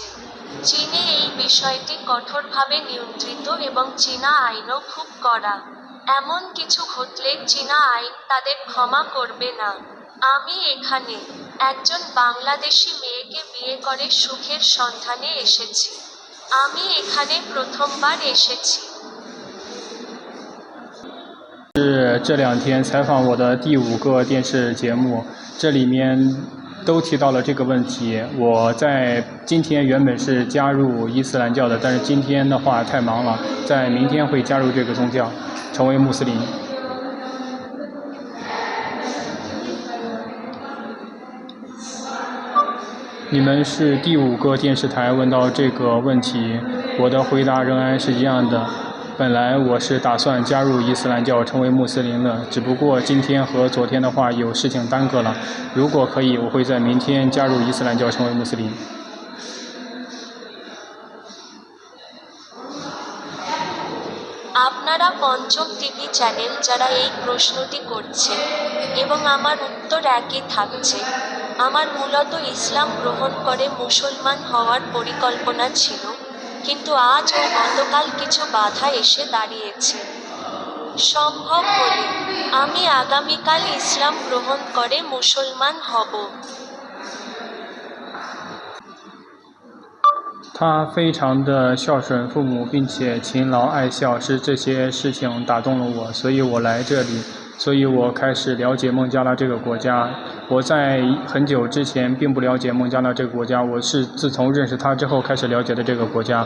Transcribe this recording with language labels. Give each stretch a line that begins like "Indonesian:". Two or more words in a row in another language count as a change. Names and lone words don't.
Bangla: চীনে এই বিষয়টি কঠোরভাবে নিয়ন্ত্রিত এবং চীনা আইনও খুব কড়া। এমন কিছু ঘটলে চীনা আইন তাদের ক্ষমা করবে না। আমি এখানে একজন বাংলাদেশি মেয়েকে বিয়ে করে সুখের সন্ধানে এসেছি। আমি এখানে প্রথমবার এসেছি।
Chinese: 是这2天采访我的第5个电视节目，这里面都提到了这个问题。我在今天原本是加入伊斯兰教的，但是今天的话太忙了，在明天会加入这个宗教，成为穆斯林。你们是第5个电视台问到这个问题，我的回答仍然是一样的。本来我是打算加入伊斯兰教，成为穆斯林的，只不过今天和昨天的话有事情耽搁了。如果可以，我会在明天加入伊斯兰教，成为穆斯林。
Bangla: আপনারা পঞ্চম টিভি চ্যানেল যারা এই প্রশ্নটি করছেন এবং আমার উত্তর একই থাকছে। আমার মূলত ইসলাম গ্রহণ করে মুসলমান হওয়ার পরিকল্পনা ছিল, কিন্তু আজ ও গতকাল কিছু বাধা এসে দাঁড়িয়েছে। সম্ভব হলে আমি আগামীকাল ইসলাম গ্রহণ করে মুসলমান হব।
Chinese: 他非常的孝顺父母，并且勤劳爱孝，是这些事情打动了我，所以我来这里，所以我开始了解孟加拉这个国家。我在很久之前并不了解孟加拉这个国家，我是自从认识他之后开始了解的这个国家。